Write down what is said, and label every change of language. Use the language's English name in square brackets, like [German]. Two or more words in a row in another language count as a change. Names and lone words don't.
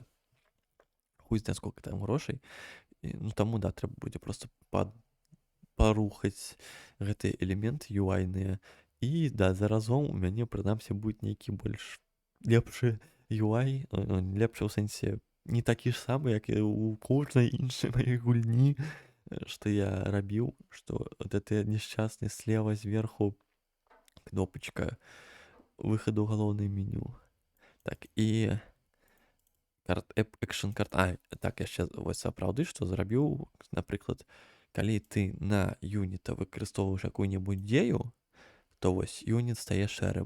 [Belarusian] Хуй знае сколько там грошай. Ну таму, да, трэба будзе просто парухаць гэты элемент UI-ныя. І, да, заразом у мяне, прынамсі, будзе нейкі больш лепшы UI, лепшы ў сэнсе не такі ж самы, як і ў кожнай іншай маёй гульні, што я рабіў, што [Russian] вот это несчастны слева [Belarusian] зверху кнопачка выхаду ў галоўнае меню. Так, і экшн карт. Так, яшчэ вось сапраўды, што зрабіў, напрыклад, калі ты на юніта выкарыстоўваеш якую-небудзь дзею, то вось юніт стае шэрым.